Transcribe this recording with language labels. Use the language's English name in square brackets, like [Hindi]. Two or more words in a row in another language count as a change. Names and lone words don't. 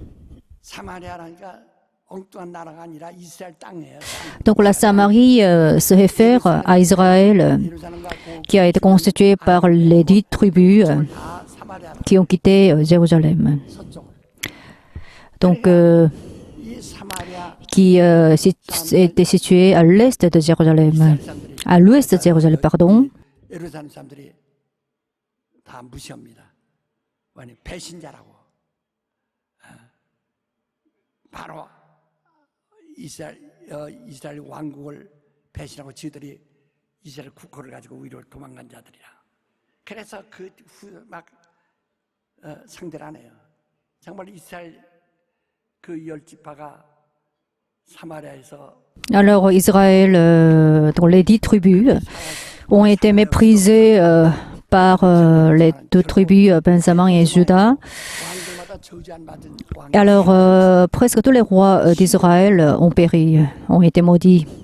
[French] Donc la Samarie se réfère à Israël, qui a été constitué par les 10 tribus qui ont quitté Jérusalem. Donc, qui était situé à l'est de Jérusalem, à l'ouest de Jérusalem, pardon. [Korean] 이스라엘 왕국을 배신하고 지들이 이스라엘 국호를 가지고 위로 도망간 자들이라. 그래서 막 상대를 안 해요. 정말 이스라엘 그 10지파가 사마리아에서. [French] Alors Israël, dont les 10 tribus, ont été méprisés par les 2 tribus, Benjamin et Juda. Alors, presque tous les rois d'Israël ont péri, ont été maudits.